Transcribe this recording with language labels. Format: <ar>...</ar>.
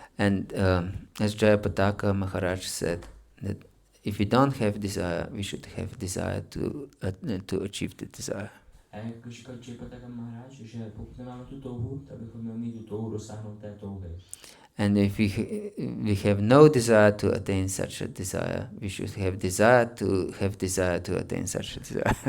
<en>And as Jayapataka Maharaj said, that if we don't have desire, we should have desire to achieve the desire.</en> <cs>A jak říkal Jayapataka Maharaj, že pokud nemáme tu touhu, tak bychom měli mít tu touhu dosáhnout té touhy.</cs> <en>And if we have no desire to attain such a desire, we should have desire to attain such a desire.</en>